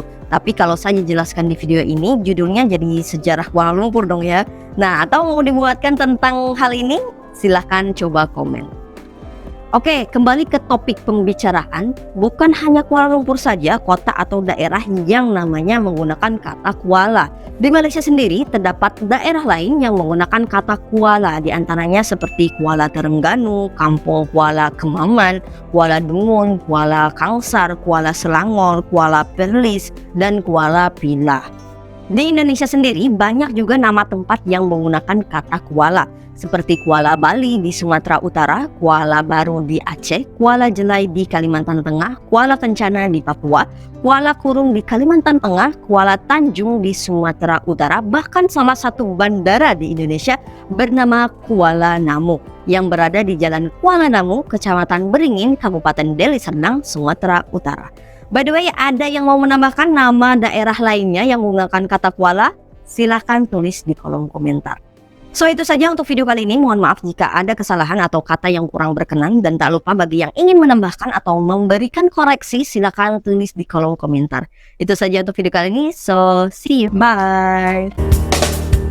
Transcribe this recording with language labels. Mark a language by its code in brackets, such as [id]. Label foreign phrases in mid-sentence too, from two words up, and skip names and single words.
[id] Tapi kalau saya jelaskan di video ini, judulnya jadi sejarah Kuala Lumpur dong ya. Nah, atau mau dibuatkan tentang hal ini? Silahkan coba komen. Oke, kembali ke topik pembicaraan, bukan hanya Kuala Lumpur saja kota atau daerah yang namanya menggunakan kata kuala. Di Malaysia sendiri terdapat daerah lain yang menggunakan kata kuala, di antaranya seperti Kuala Terengganu, Kampung Kuala Kemaman, Kuala Dungun, Kuala Kangsar, Kuala Selangor, Kuala Perlis, dan Kuala Pilah. Di Indonesia sendiri banyak juga nama tempat yang menggunakan kata kuala, seperti Kuala Bali di Sumatera Utara, Kuala Baru di Aceh, Kuala Jelai di Kalimantan Tengah, Kuala Kencana di Papua, Kuala Kurung di Kalimantan Tengah, Kuala Tanjung di Sumatera Utara, bahkan salah satu bandara di Indonesia bernama Kuala Namu yang berada di Jalan Kuala Namu, Kecamatan Beringin, Kabupaten Deli Serdang, Sumatera Utara. [en] By the way, [id] ada yang mau menambahkan nama daerah lainnya yang menggunakan kata kuala? Silahkan tulis di kolom komentar. So itu saja untuk video kali ini. Mohon maaf jika ada kesalahan atau kata yang kurang berkenan. Dan tak lupa bagi yang ingin menambahkan atau memberikan koreksi, silahkan tulis di kolom komentar. Itu saja untuk video kali ini. [en] So see you, bye.